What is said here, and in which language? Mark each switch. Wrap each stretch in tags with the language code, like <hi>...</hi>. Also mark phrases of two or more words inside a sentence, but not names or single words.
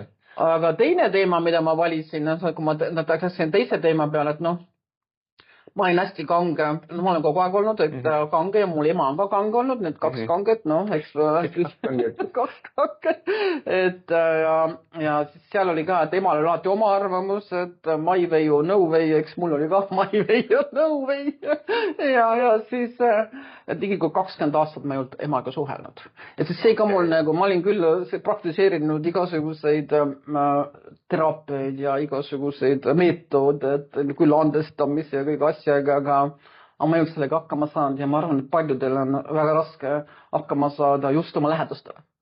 <et>Aga teine teema, mida ma valisin, kui ma läksin teise teema peale, et ma olin hästi kange, ma olen kogu aeg olnud, et kange ja mul ema on ka kange olnud, need kaks kanget, eks kaks kanget, et ja siis seal oli ka, et emal oli alati oma arvamus, et</et> <en>my way or no way,</en> <et>eks mul oli ka</et> <en>my way or no way</en> <et>ja siis tegelikult 20 aastat ma ei olnud emaga suhelnud. Ja siis see ka mul nagu, ma olin küll praktiseerinud igasuguseid teraapiaid ja igasuguseid meetode, et küll andestamis ja kõik asjaga, aga ma ei olnud sellega hakkama saanud ja ma arvan, et paljudel on väga raske hakkama saada just oma lähedastele.</et>